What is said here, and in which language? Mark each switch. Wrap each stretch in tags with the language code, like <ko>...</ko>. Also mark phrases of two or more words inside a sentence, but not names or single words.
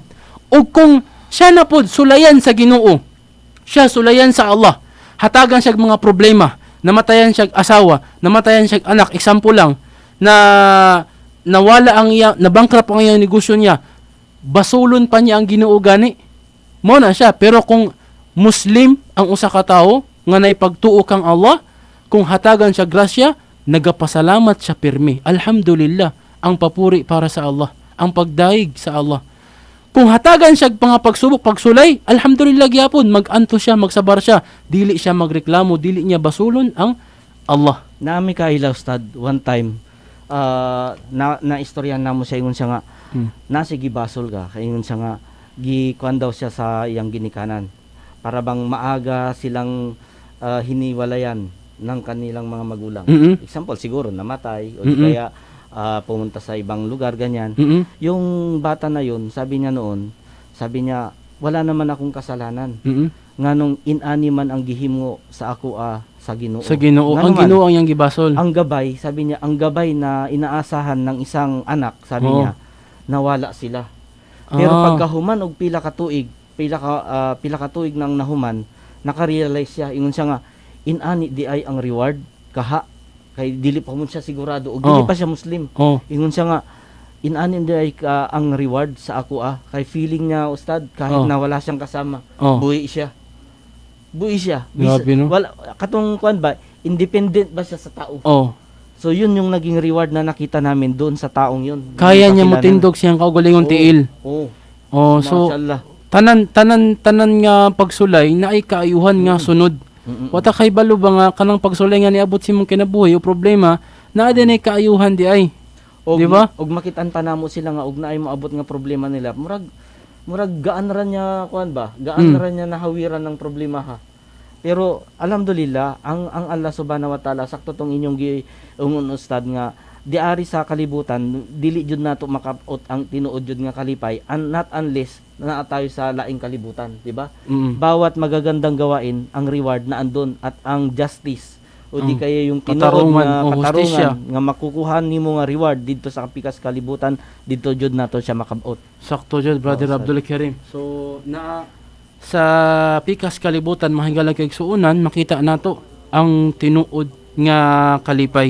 <ceb>O kung siya na pod sulayan sa Ginoo, siya sulayan sa Allah, hatagan siya mga problema, namatayan siya asawa, namatayan siya anak, example lang, na nawala ang iya, nabankrupt ang iyang negosyo niya, basulon pa niya ang Ginoo gani. Mo na siya. Pero kung Muslim ang usa ka tawo nga naipagtuo kang Allah, kung hatagan siya grasya, nagapasalamat siya pirmi.</ceb> <ar>Alhamdulillah,</ar> <tl>ang papuri para sa Allah, ang pagdaig sa Allah.</tl> <ceb>Kung hatagan siya mga pagsubok, pagsulay, alhamdulillah gyapon, mag-anto siya, magsabar siya, dili siya magreklamo, dili niya basulon ang Allah. Nami ka ila ustad one time na istorya namo siya ingon siya nga nasigi basol ka kay ingon siya nga gikuan daw siya sa iyang ginikanan</ceb> <tl>para bang maaga silang hiniwalayan ng kanilang mga magulang. Example siguro namatay o di kaya pumunta sa ibang lugar ganyan. Yung bata na yun, sabi niya noon, sabi niya wala naman akong kasalanan.</tl> <ceb>Nganong inani man ang gihimo sa ako sa Ginoo. Sa Ginoo, ang Ginoo ang iyang gibasol.</ceb> <tl>Ang gabay, sabi niya, ang gabay na inaasahan ng isang anak, sabi niya, nawala sila.</tl> <ceb>Pero pagkahuman og pila ka tuig nang nahuman, naka-realize siya ingon siya nga inani di ay ang reward kaha kay dili pa mo siya sigurado og dili pa siya Muslim. Ingon siya nga inani di ay ang reward sa ako kay feeling niya ustad</ceb> <tl>kahit na wala siyang kasama,</tl> <ceb>buhi siya. Buhi siya.</ceb> <tl>Grabe, no?</tl> <ceb>Wala katong kuan ba independent ba siya sa tao?</ceb> <tl>So yun yung naging reward na nakita namin doon sa taong yun.</tl> <ceb>Kaya niya motindog siyang kaugalingon tiil. So tanan nga pagsulay na ay kaayuhan nga sunod. Wata kay balo ba nga kanang pagsulay nga niabot si mong kinabuhi o problema na din ay kaayuhan di ay.</ceb> <tl>Di ba?</tl> <ceb>Og makitaan pa namo sila nga og naay moabot nga problema nila. Murag gaan ra niya kuan ba? Gaan ra niya nahawiran ng problema ha. Pero alhamdulillah ang Allah</ceb> <ar>subhanahu wa taala</ar> <ceb>sakto tong inyong giungon ustad nga diari sa kalibutan dili jud nato makabot ang tinuod jud nga kalipay</ceb> <en>not unless</en> <ceb>na tayo sa laing kalibutan, di ba?</ceb> <tl>Bawat magagandang gawain ang reward na andon at ang justice o di kaya yung</tl> <ceb>tinuod nga katarungan nga makukuha nimo nga reward didto sa pikas kalibutan didto jud nato siya makabot. Sakto jud brother Abdul Kareem. So na sa pikas kalibutan mahingala kay suunan makita nato ang tinuod nga kalipay.</ceb>